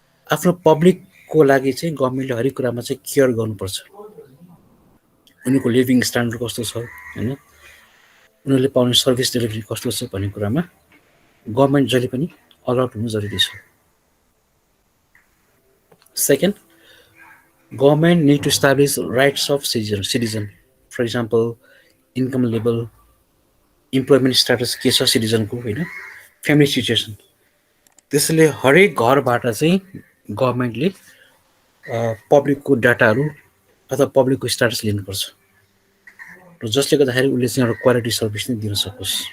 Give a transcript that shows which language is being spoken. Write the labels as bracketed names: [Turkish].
[Nepali] आफ्नो पब्लिकको लागि चाहिँ गभर्मेन्टले हरेक कुरामा चाहिँ केयर गर्नुपर्छ। उनीहरूको लिभिङ स्ट्यान्डर्ड कस्तो छ, होइन, उनीहरूले पाउने सर्भिस डेलिभरी कस्तो छ भन्ने कुरामा गभर्मेन्ट जहिले पनि अलर्ट हुनु जरुरी छ। [English] Second, government need to establish rights of citizen. For example, income level, employment status [Nepali] के छ सिटिजनको, होइन, [English] Family situation. [Nepali] त्यसैले हरेक घरबाट चाहिँ गभर्मेन्टले पब्लिकको डाटाहरू अथवा पब्लिकको स्ट्याटस लिनुपर्छ, र जसले गर्दाखेरि उसले चाहिँ एउटा क्वालिटी सर्भिस नै दिन सकोस्।